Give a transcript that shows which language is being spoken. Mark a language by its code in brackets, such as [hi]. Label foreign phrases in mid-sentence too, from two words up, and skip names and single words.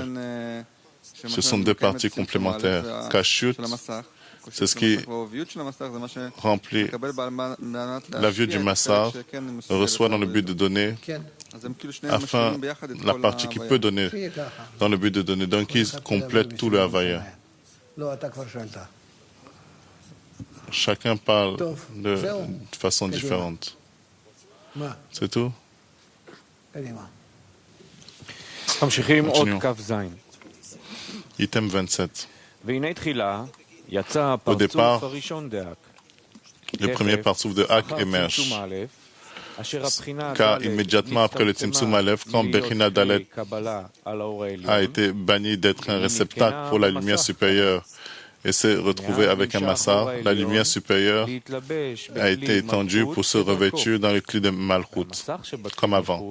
[fr] Ce sont deux parties complémentaires. Kashyut, c'est ce qui remplit la vue du Massar, reçoit dans le but de donner, afin la partie qui peut donner dans le but de donner, donc ils complètent tout le Havaya. Chacun parle de façon différente. C'est tout? [he] ממשיכים עוד כ"ז. [fr] Item 27. [he] והנה תחילה יצא [fr] Au départ, [he] הפרצוף הראשון דאק. [fr] Le premier parsouf de Hak émerge. Car immédiatement après le [he] צמצום אלף, [fr] quand [he] בחינה דלת [fr] a été banni d'être un réceptacle pour la lumière supérieure et s'est retrouvé avec un massar, la lumière supérieure a été étendue pour se revêtir dans le cli de Malchut, comme avant.